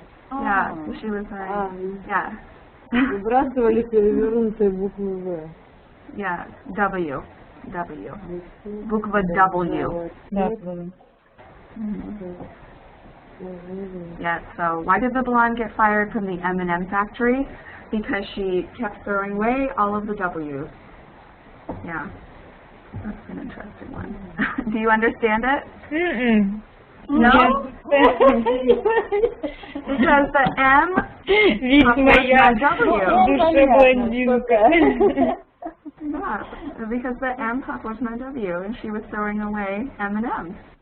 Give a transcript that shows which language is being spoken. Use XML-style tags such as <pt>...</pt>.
<en>Yeah, so she was saying, yeah.</en> <ru>Выбрасывали перевернутые буквы В.</ru> <en>Yeah, W. W.</en> <ru>Буква W. Да, было.</ru> <en>Yeah, so why did the blonde get fired from the M&M factory? Because she kept throwing away all of the W's. Yeah, that's an interesting one. Do you understand it? No? Because the M</en> <ru>Видимо, я душа блондинка.</ru> <en>Yeah, because the M was my W, and she was throwing away M&M's.</en>